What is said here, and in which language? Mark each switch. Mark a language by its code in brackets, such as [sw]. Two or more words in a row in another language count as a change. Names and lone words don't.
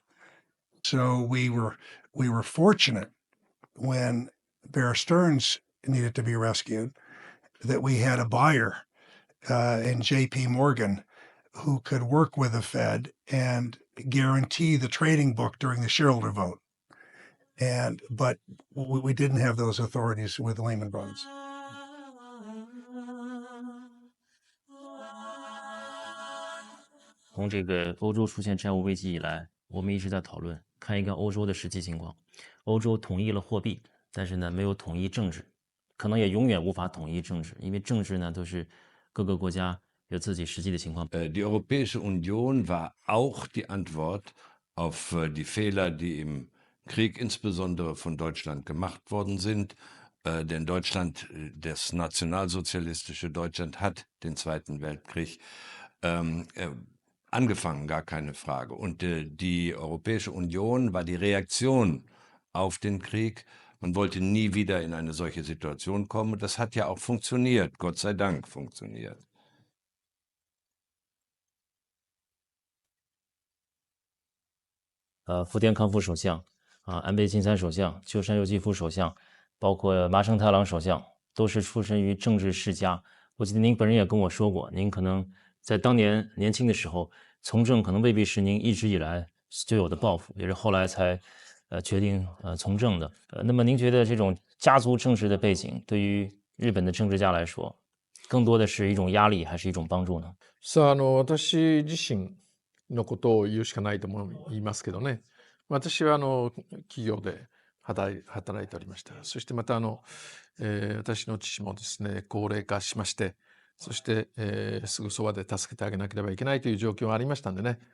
[en] So we were fortunate when Bear Stearns needed to be rescued that we had a buyer in J.P. Morgan who could work with the Fed and guarantee the trading book during the shareholder vote. But we didn't have those authorities with Lehman Brothers. [zh] 从这个欧洲出现债务危机以来，我们一直在讨论，看一看欧洲的实际情况。欧洲统一了货币，但是呢，没有统一政治，可能也永远无法统一政治，因为政治呢都是各个国家有自己实际的情况。 [de] Die Europäische Union war auch die Antwort auf die Fehler, die im Krieg insbesondere von Deutschland gemacht worden sind. Denn Deutschland, das nationalsozialistische Deutschland, hat den Zweiten Weltkrieg angefangen, gar keine Frage. Und die Europäische Union war die Reaktion auf den Krieg. Man wollte nie wieder in eine solche Situation kommen. Und das hat ja auch funktioniert, Gott sei Dank funktioniert. [zh] 福田康夫首相安倍晋三首相、鸠山由纪夫首相，包括麻生太郎首相，都是出身于政治世家。我记得您本人也跟我说过，您可能在当年年轻的时候从政，可能未必是您一直以来就有的抱负，也是后来才决定从政的。那么您觉得这种家族政治的背景对于日本的政治家来说，更多的是一种压力还是一种帮助呢？ [ja] さあ、私自身のことを言うしかないと言いますけどね。私は企業で働いておりました。そしてまた私の父もですね、高齢化しまして、そしてすぐそばで助けてあげなければいけないという状況がありましたんでね。